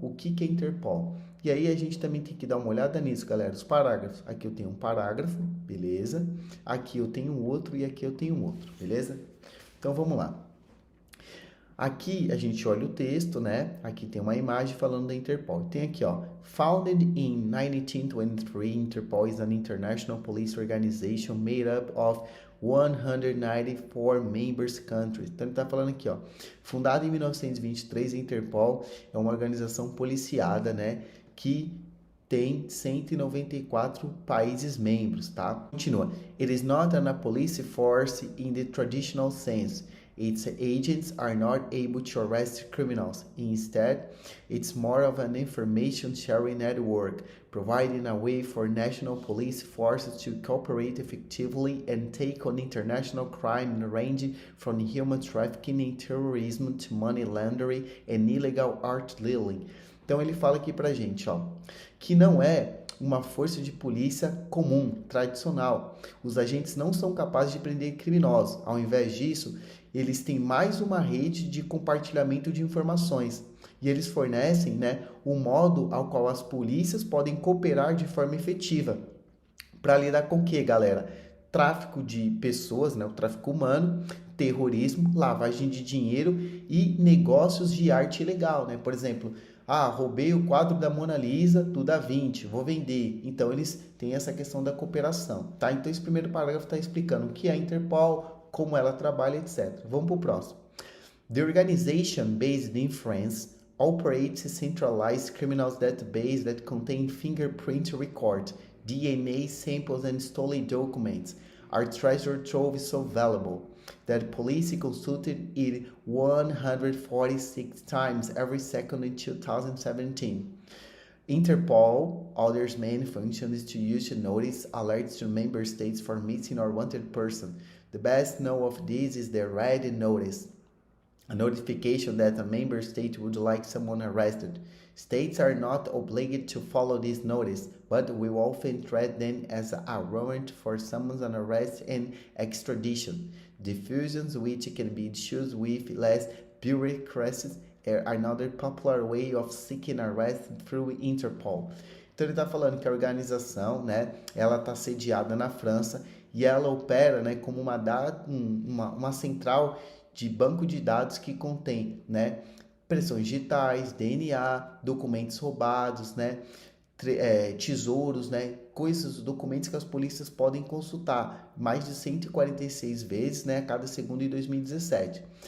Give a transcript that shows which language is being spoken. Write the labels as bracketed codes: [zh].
[pt] O que é Interpol? E aí a gente também tem que dar uma olhada nisso, galera, os parágrafos. Aqui eu tenho um parágrafo, beleza? Aqui eu tenho outro e aqui eu tenho outro, beleza? Então vamos lá. Aqui a gente olha o texto, né? Aqui tem uma imagem falando da Interpol. Tem aqui, ó, [en] founded in 1923, Interpol is an international police organization made up of 194 members countries. [pt] Então ele está falando aqui, ó, fundada em 1923, a Interpol é uma organização policiada, né, que tem 194 países membros, tá? Continua. [en] It is not a police force in the traditional sense. Its agents are not able to arrest criminals. Instead, it's more of an information sharing network, providing a way for national police forces to cooperate effectively and take on international crime ranging from human trafficking and terrorism to money laundering and illegal art dealing. [pt] Então ele fala aqui pra gente, ó, que não é uma força de polícia comum, tradicional. Os agentes não são capazes de prender criminosos. Ao invés disso, eles têm mais uma rede de compartilhamento de informações. E eles fornecem, né, o modo ao qual as polícias podem cooperar de forma efetiva. Para lidar com o que, galera? Tráfico de pessoas, né, o tráfico humano, terrorismo, lavagem de dinheiro e negócios de arte ilegal, né? Por exemplo, roubei o quadro da Mona Lisa do Da Vinci, vou vender. Então, eles têm essa questão da cooperação, tá? Então, esse primeiro parágrafo está explicando o que é a Interpol, como ela trabalha, etc. Vamos para o próximo. [en] The organization, based in France, operates a centralized criminals database that contain fingerprint record, DNA samples and stolen documents. Our treasure trove is so valuable that police consulted it 146 times every second in 2017. Interpol other's main function is to issue notice alerts to member states for missing or wanted person. The best known of this is the red notice, a notification that a member state would like someone arrested. States are not obligated to follow this notice, but will often treat them as a warrant for someone's arrest and extradition. Diffusions which can be issued with less bureaucracy are another popular way of seeking arrest through Interpol. [pt] Então ele está falando que a organização, né, ela está sediada na França e ela opera, né, como uma central de banco de dados que contém, né, impressões digitais, DNA, documentos roubados, né, tesouros, né, coisas, documentos que as polícias podem consultar mais de 146 vezes, né, a cada segundo em 2017.